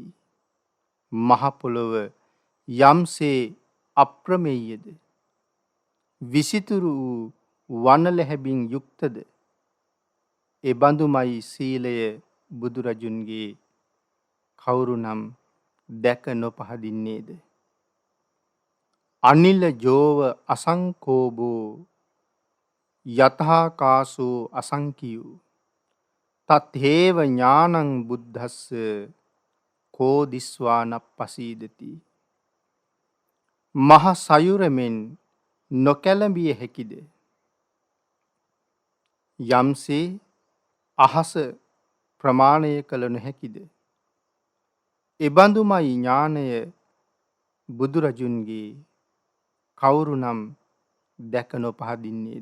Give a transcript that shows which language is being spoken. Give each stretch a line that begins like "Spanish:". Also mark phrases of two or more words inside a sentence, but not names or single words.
Sinhala: මහ පොළොව යම්සේ අප්‍රමේයද විසිතුරු වූ වනලැහැබින් යුක්තද ඒ බඳුමයි සීලය බුදුරජුන්ගේ කවුරුනම් දැක නොපහදින්නේද?
Pali: අනිල ජෝව අසංකෝබෝ යතහාකාසෝ අසංකියෝ තත්හේව ඥානං බුද්දස්ස කෝ දිස්වානප්පසීදති.
Sinhala: මහ සයුරමෙන් නොකැළඹිය හැකිද? යම්සේ අහස ප්‍රමාණය කළ නොහැකිද? එබඳුමයි ඥානය බුදුරජුන්ගේ කවුරුනම් දැක නොපහදින්නේද?